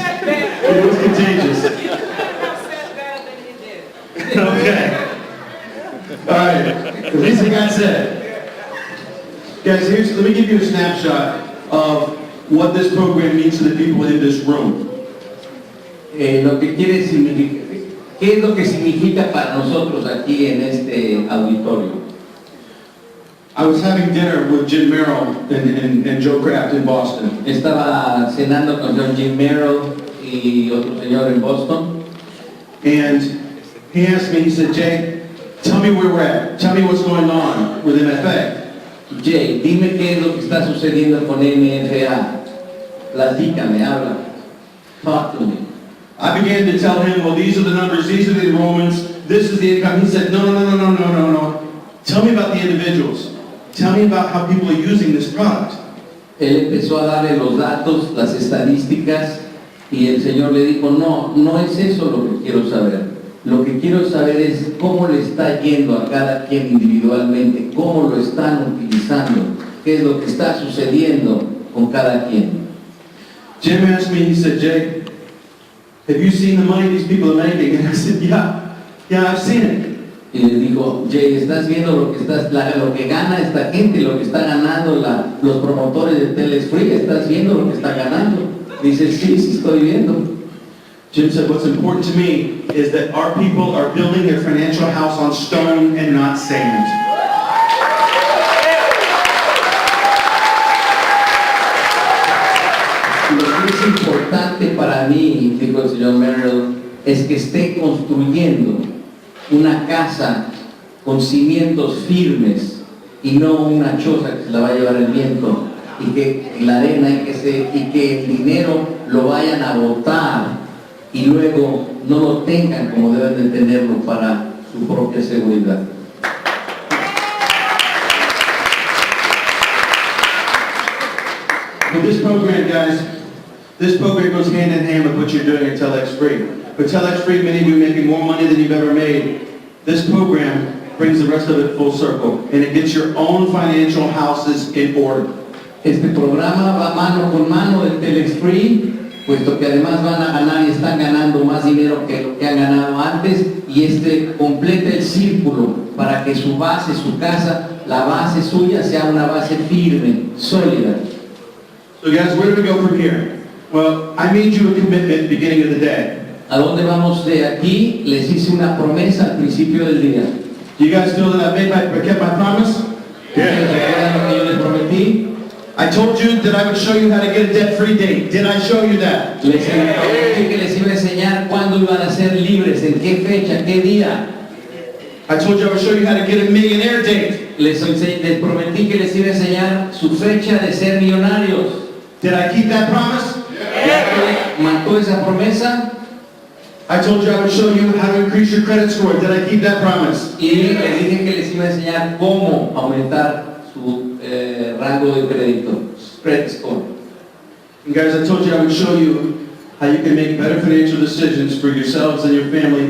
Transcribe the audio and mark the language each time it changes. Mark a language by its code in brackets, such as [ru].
[en] It was contagious. Okay. All right. At least it got said. Guys, let me give you a snapshot of what this program means to the people in this room. [es] Lo que quiere significar, ¿qué es lo que significa para nosotros aquí en este auditorio? [en] I was having dinner with Jim Merrill and Joe Kraft in Boston. [es] Estaba cenando con John Jim Merrill y otro señor en Boston. [en] And he asked me, he said, Jay, tell me where we're at. Tell me what's going on with MFA. [es] Jay, dime qué es lo que está sucediendo con MFA. Platícame, habla. [en] Talk to me. I began to tell him, well, these are the numbers, these are the enrollments, this is the income. He said, no. Tell me about the individuals. Tell me about how people are using this product. [es] Él empezó a darle los datos, las estadísticas, y el Señor le dijo, no es eso lo que quiero saber. Lo que quiero saber es cómo le está yendo a cada quien individualmente, cómo lo están utilizando, qué es lo que está sucediendo con cada quien. [en] Jim asked me, he said, Jay, have you seen the money these people are making? And I said, yeah, I've seen it. [es] Y les dijo, Jay, ¿estás viendo lo que gana esta gente, lo que están ganando los promotores de TelexFREE? ¿Estás viendo lo que están ganando? Dice, sí, estoy viendo. [en] Jim said, what's important to me is that our people are building their financial house on stone and not sand. [es] Lo que es importante para mí, dijo el señor Merrill, es que esté construyendo una casa con cimientos firmes y no una choza que se la va a llevar el viento y que la arena y que el dinero lo vayan a botar y luego no lo tengan como deben de tenerlo para su propia seguridad. [en] With this program, guys, this program goes hand in hand with what you're doing at TelexFREE. With TelexFREE, many of you making more money than you've ever made. This program brings the rest of it full circle, and it gets your own financial houses in order. [es] Este programa va mano con mano del TelexFREE, puesto que además van a ganar y están ganando más dinero que lo que han ganado antes, y completa el círculo para que su base, su casa, la base suya sea una base firme, sólida. [en] So guys, where do we go from here? Well, I made you a commitment at the beginning of the day. [es] ¿A dónde vamos de aquí? Les hice una promesa al principio del día. [en] Do you guys feel that I kept my promise? [es] ¿Recuerdan lo que yo les prometí? [en] I told you that I would show you how to get a debt-free date. Did I show you that? [es] Les prometí que les iba a enseñar cuándo iban a ser libres, en qué fecha, qué día. [en] I told you I would show you how to get a millionaire date. [es] Les prometí que les iba a enseñar su fecha de ser millonarios. [en] Did I keep that promise? [es] ¿Mató esa promesa? [en] I told you I would show you how to increase your credit score. Did I keep that promise? [es] Y les dije que les iba a enseñar cómo aumentar su rango de crédito, credit score. [en] And guys, I told you I would show you how you can make better financial decisions for yourselves and your family.